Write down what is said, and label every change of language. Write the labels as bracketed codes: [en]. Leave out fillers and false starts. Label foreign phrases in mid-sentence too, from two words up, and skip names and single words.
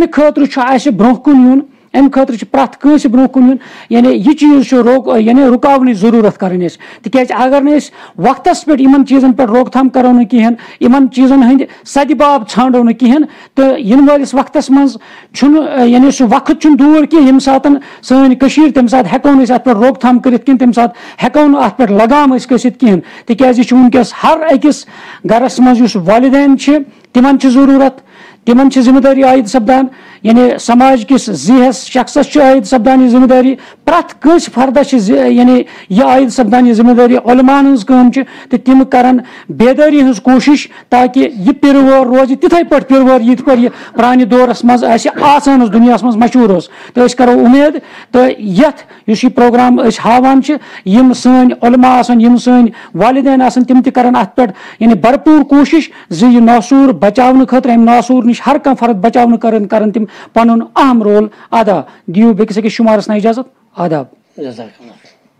[ks] خاطر برو کن یون امہ خاطر پرٛٮ۪تھ کٲنٛسہِ برونٛہہ کُن یُن یعنی یہ چیز یعنی رُکاونٕچ ضروٗرت کَرٕنۍ تِکیازِ اگر نہٕ أسۍ وقتس پٮ۪ٹھ یِمن چیٖزن پٮ۪ٹھ روک تھام کرو نہٕ کِہیٖنۍ یِمن چیٖزن ہٕنٛدۍ سدباب ژھانڈو نہٕ کِہیٖنۍ تہٕ یِنہٕ وٲلِس وقتس منٛز چھُنہٕ یعنی سُہ وقت چھُنہٕ دوٗر کینٛہہ ییٚمہِ ساتہٕ سٲنۍ کٔشیٖر تمہِ ساتہٕ ہٮ۪کو نہٕ أسۍ اتھ پٮ۪ٹھ روک تھام کٔرِتھ کِہیٖنۍ تمہِ ساتہٕ ہٮ۪کو نہٕ اتھ پٮ۪ٹھ لگام أسۍ گٔژھِتھ کِہیٖنۍ تِکیازِ یہِ چھُ وٕنکیٚس ہر أکِس گرس منٛز یُس والدین چھِ تِمن چھِ ضروٗرت تمن ذمہ داری عائد سپدان یعنی سماج کس ذہس شخصس عائد سپدان یہ ذمہ داری پرٛٮ۪تھ کٲنٛسہِ فردس یعنی یہ عائد سپدان یہ ذمہ داری علماء ہٕنٛز کٲم تو تم کرن بیداری ہٕنٛز کوشش تاکہ یہ پِر وٲر روزِ تِتھے پٲٹھۍ پِر وٲر یِتھ پٲٹھۍ یہ پرانہِ دورس منٛز آسان اوس دُنیاہس منٛز مشہوٗر اوس تو أسۍ کرو اُمید تو یتھ یُس یہ پروگرام أسۍ ہاوان چھِ یِم سٲنۍ علماء آسن یِم سٲنۍ والدین آسن تِم تہِ کرن اتھ پٮ۪ٹھ یعنی بھرپوٗر کوشش زِ یہِ ناسوٗر بچاونہٕ خٲطرٕ امہِ ناسوٗر نِش ہر کانٛہہ فرد بچاونہٕ کرن تِم پنُن اہم رول ادا دیو بیٚکِس أکِس شُمارس نا اجازت آداب.